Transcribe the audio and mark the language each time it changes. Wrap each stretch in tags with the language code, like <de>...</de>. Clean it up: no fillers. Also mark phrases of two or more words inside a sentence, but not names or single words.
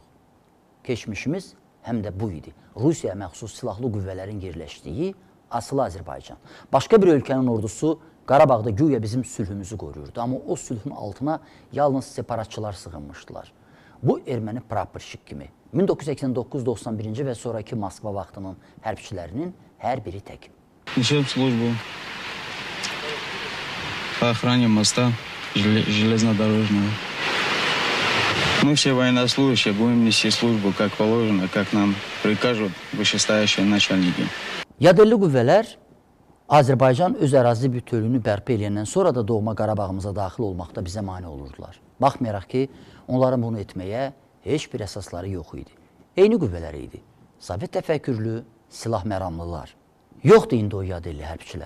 <az>Keçmişimiz həm də bu idi. Rusiyaya məxsus silahlı qüvvələrin yerləşdiyi asılı Azərbaycan. Başqa bir ölkənin ordusu Qarabağda güya bizim sülhümüzü qoruyurdu. Amma o sülhün altına yalnız separatçılar sığınmışdılar. Bu erməni praporşik kimi 1989-91-ci və sonraki Moskva vaxtının hərbçilərinin hər biri tək.</az> <ru>Несем службу по охране моста железнодорожного. Мы все военнослужащие будем нести службу как положено, как нам прикажут вышестоящие начальники.</ru> <az>Yadelli qüvvələr Azərbaycan öz ərazi bütövlüyünü bərpa edəndən sonra da doğma Qarabağımıza daxil olmaqda bizə mane olurdular. Baxmayaraq ki, onların bunu etməyə heç bir əsasları yox idi. Eyni qüvvələr idi. Sovet təfəkkürlü, silah məramlılar. Yoxdur indi o yadelli hərbçilər.</az>